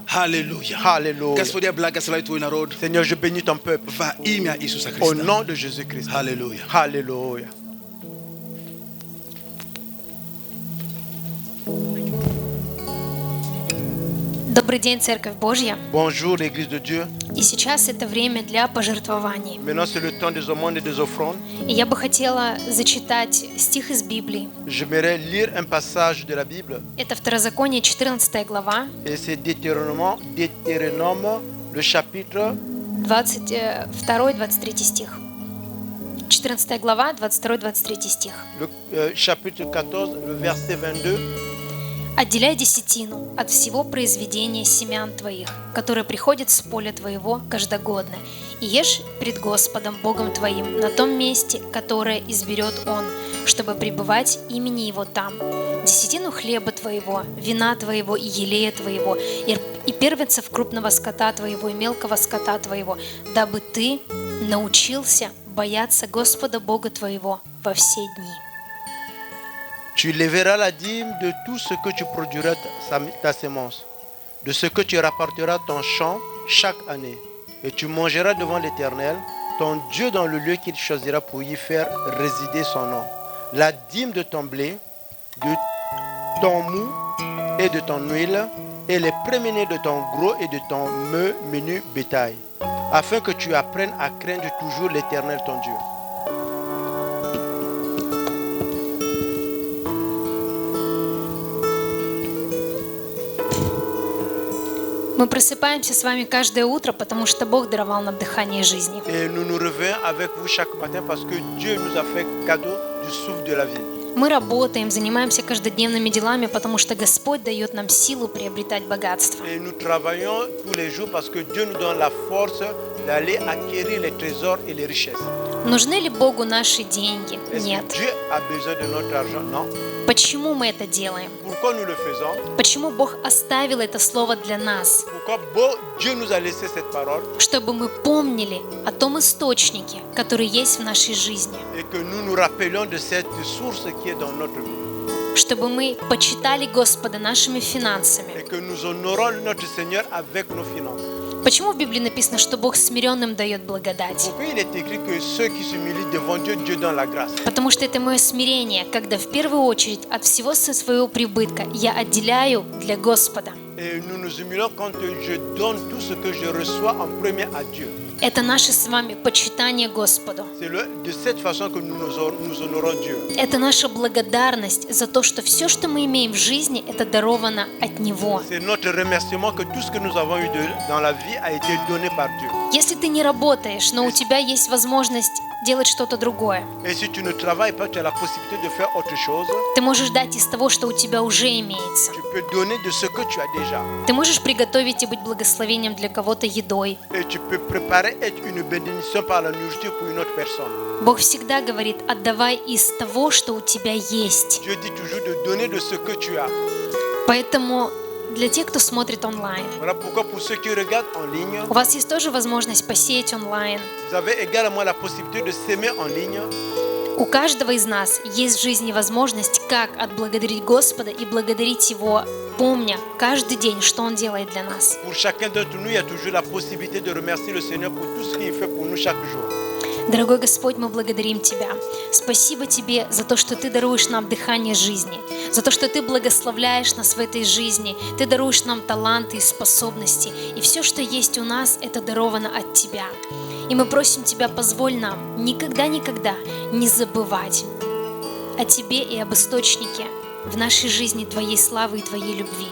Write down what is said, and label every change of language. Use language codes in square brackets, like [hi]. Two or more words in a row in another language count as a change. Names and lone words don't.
[ru] Аллилуйя. Аллилуйя. Господь, я благословляю Твой народ [fr] Seigneur, je bénis ton peuple [ru] во имя Иисуса [fr] au [ru] Христа. [fr] nom de Jésus-Christ. [ru] Аллилуйя. [fr] Alléluia. [ru] Добрый день, Церковь Божья. [fr] Bonjour, l'Église de Dieu. [ru] И сейчас это время для пожертвований. [fr] Maintenant, c'est le temps des aumônes et des offrandes. [ru] И я бы хотела зачитать стих из Библии. [fr] J'aimerais lire un passage de la Bible. [ru] Это Второзаконие, 14 глава, [fr] Et c'est Deutéronome, le chapitre [ru] 22-23 стих. 14 глава, 22-23 стих. [fr] le chapitre 14, le verset 22. [ru] «Отделяй десятину от всего произведения семян твоих, которое приходит с поля твоего каждогодно, и ешь пред Господом Богом твоим на том месте, которое изберет Он, чтобы пребывать имени Его там. Десятину хлеба твоего, вина твоего и елея твоего, и первенцев крупного скота твоего и мелкого скота твоего, дабы ты научился бояться Господа Бога твоего во все дни». [fr] Tu lèveras la dîme de tout ce que tu produiras ta sémence, de ce que tu rapporteras ton champ chaque année. Et tu mangeras devant l'Éternel, ton Dieu, dans le lieu qu'il choisira pour y faire résider son nom. La dîme de ton blé, de ton mou et de ton huile, et les premiers-nés de ton gros et de ton menu bétail, afin que tu apprennes à craindre toujours l'Éternel ton Dieu. [ru] Мы просыпаемся с вами каждое утро, потому что Бог даровал нам дыхание жизни. [fr] Et nous nous réveillons avec vous chaque matin parce que Dieu nous a fait cadeau du souffle de la vie. [ru] Мы работаем, занимаемся каждодневными делами, потому что Господь дает нам силу приобретать богатство. [fr] Et nous travaillons tous les jours parce que Dieu nous donne la force d'aller acquérir les trésors et les richesses. [ru] Нужны ли Богу наши деньги? [fr] Est-ce [ru] Нет. [fr] que Dieu a besoin de notre argent? Non. [ru] Почему мы это делаем? [fr] Pourquoi nous le faisons? [ru] Почему Бог оставил это слово для нас? [fr] Pourquoi Dieu nous a laissé cette parole [ru] Чтобы мы помнили о том источнике, который есть в нашей жизни. [fr] et que nous nous rappelions de cette source qui est dans notre vie? [ru] чтобы мы почитали Господа нашими финансами. [fr] et que nous honorons notre Seigneur avec nos finances. [ru] Почему в Библии написано, что Бог смиренным дает благодать? [fr] Pourquoi il est écrit que ceux qui s'humilient devant Dieu, Dieu donne la grâce? [ru] Потому что это мое смирение, когда в первую очередь от всего своего прибытка я отделяю для Господа. [fr] Et nous nous humilions quand je donne tout ce que je reçois en premier à Dieu. [ru] Это наше с вами почитание Господу. [fr] C'est de cette façon que nous honorons Dieu. [ru] Это наша благодарность за то, что все, что мы имеем в жизни, это даровано от Него. [fr] C'est notre remerciement que tout ce que nous avons eu dans la vie a été donné par Dieu. [ru] Если ты не работаешь, но у тебя есть возможность делать что-то другое, [fr] Et si tu ne travailles pas, tu as la possibilité de faire autre chose. [ru] ты можешь дать из того, что у тебя уже имеется. [fr] Tu peux donner de ce que tu as déjà. [ru] Ты можешь приготовить и быть благословением для кого-то едой. [fr] Et tu peux préparer être une bénédiction par la nourriture pour une autre personne. [ru] Бог всегда говорит: отдавай из того, что у тебя есть. [fr] Dieu dit toujours de donner de ce que tu as. [ru] Поэтому для тех, кто смотрит онлайн, [fr] Voilà pourquoi pour ceux qui regardent en ligne, [ru] у вас есть тоже возможность посеять онлайн. [fr] vous avez également la possibilité de s'aimer en ligne. [ru] У каждого из нас есть в жизни возможность, как отблагодарить Господа и благодарить Его, помня каждый день, что Он делает для нас. [fr] Pour chacun d'entre nous, il y a toujours la possibilité de remercier le Seigneur pour tout ce qu'il fait pour nous chaque jour. [ru] Дорогой Господь, мы благодарим Тебя. Спасибо Тебе за то, что Ты даруешь нам дыхание жизни, за то, что Ты благословляешь нас в этой жизни, Ты даруешь нам таланты и способности, и все, что есть у нас, это даровано от Тебя. И мы просим Тебя, позволь нам никогда-никогда не забывать о Тебе и об источнике в нашей жизни Твоей славы и Твоей любви.